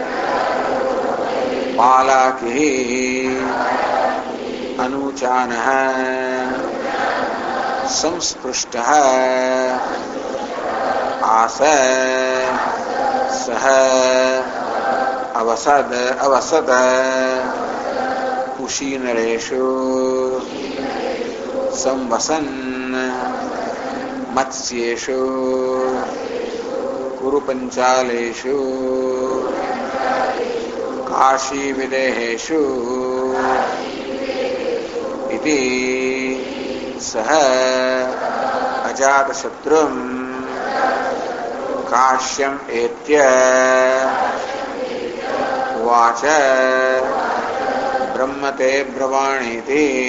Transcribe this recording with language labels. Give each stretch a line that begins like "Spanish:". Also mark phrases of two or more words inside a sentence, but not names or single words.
Sanskrit: બાલાકી અનુચાન સંસ્પૃષ્ટ આસ સહ અવસદ કુશીનરેષુ સંવસન મત્સ્યેષુ कुरु पंचालेषु काशी विदेहेषु इति सह अजातशत्रुं काश्यम् एत्य उवाच ब्रह्मते ब्रवाणीति